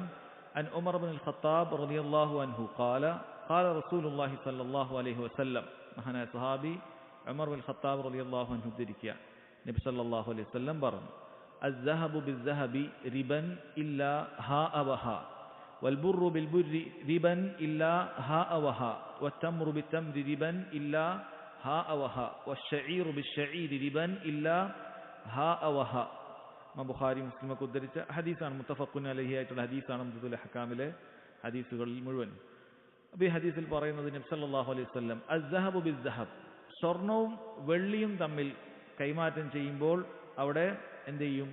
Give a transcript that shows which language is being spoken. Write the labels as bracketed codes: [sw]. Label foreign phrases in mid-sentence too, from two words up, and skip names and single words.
[ar] عن عمر بن الخطاب رضي الله عنه قال قال رسول الله صلى الله عليه وسلم. [ml] മഹാനായ സ്വഹാബി ഉമർ ഇബ്നുൽ ഖത്താബ് [ar] رضي الله عنه ഉദ്ധരിക്കുക, നബി صلى الله عليه وسلم പറഞ്ഞു, الذهب بالذهب ربا إلا هاء وها والبر بالبر ربا إلا هاء وها والتمر بالتمر ربا إلا هاء وها والشعير بالشعير ربا إلا هاء وها. [ml] ബുഖാരി മുസ്ലിം ഒക്കെ ഉദ്ധരിച്ച ഹദീസാണ്, [ar] متفق عليه [ml] ആയിട്ടുള്ള ഹദീസാണ് മുദ്ദുൽ അഹ്കാമിലെ ഹദീസുകളിൽ മുഴുവൻ. അപ്പോൾ ഈ ഹദീസിൽ പറയുന്നത് നബി [ar] صلى الله عليه وسلم الذهب بالذهب, [ml] സ്വർണവും വെള്ളിയും തമ്മിൽ കൈമാറ്റം ചെയ്യുമ്പോൾ അവിടെ എന്ത് ചെയ്യും?